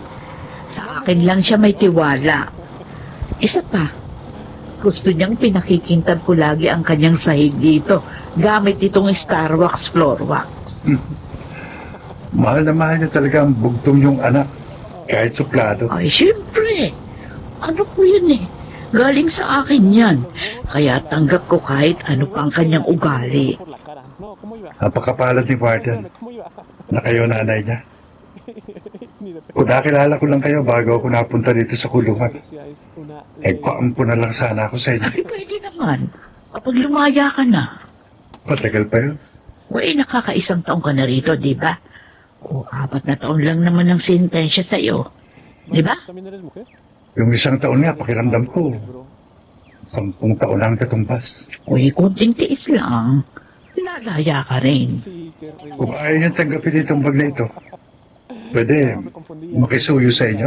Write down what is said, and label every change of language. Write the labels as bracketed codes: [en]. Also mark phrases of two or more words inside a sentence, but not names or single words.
[tl] Sa akin lang siya may tiwala. Isa pa, gusto niyang pinakikintab ko lagi ang kanyang sahig dito gamit itong Starwax Floor Wax. Mahal na mahal niya talaga ang bugtong yung anak. Kahit suplado. Ay, siyempre. Ano po yun eh? Galing sa akin yan. Kaya tanggap ko kahit ano pang kanyang ugali. [es] Por la cara. No, ¿cómo iba? [tl] Napakapalad ni Warden [es] ¿Cómo iba? [tl] na kayo nanay niya. [es] Ni de [tl] Kung nakilala ko lang kayo bago ako napunta dito sa kulungan, [es] Grecia es una [tl] kuampo na lang sana ako sa inyo. Ay, pwede naman. Kapag lumaya ka na. Matagal pa yun. Uy, nakakaisang taong ka na rito, di ba? O, 4 na taon lang naman ang sentensya sa'yo. Di ba? [es] ¿También eres mujer? [tl] Yung 1 taon nga, pakiramdam ko, 10 taon lang katumbas. Uy, konting tiis lang. Lalaya ka rin. Kung ayaw niyang tanggapin itong bag na ito, pwede makisuyo sa inyo.